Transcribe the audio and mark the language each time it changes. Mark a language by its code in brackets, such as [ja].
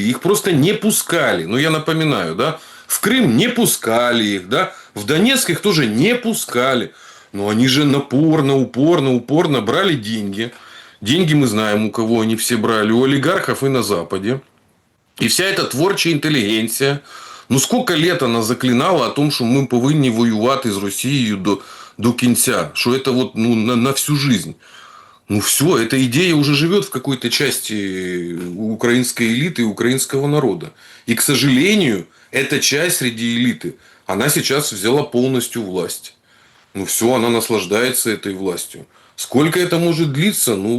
[ru] Их просто не пускали. Я напоминаю, да? В Крым не пускали их. Да? В Донецк их тоже не пускали. Но они же упорно брали деньги. Деньги мы знаем, у кого они все брали. У олигархов и на Западе. И вся эта творчая интеллигенция. Сколько лет она заклинала о том, что мы [uk] повинні воювати з Росією до кінця. [ru] Что это на всю жизнь. Все, эта идея уже живет в какой-то части украинской элиты и украинского народа. И, к сожалению, эта часть среди элиты, она сейчас взяла полностью власть. Все, она наслаждается этой властью. Сколько это может длиться?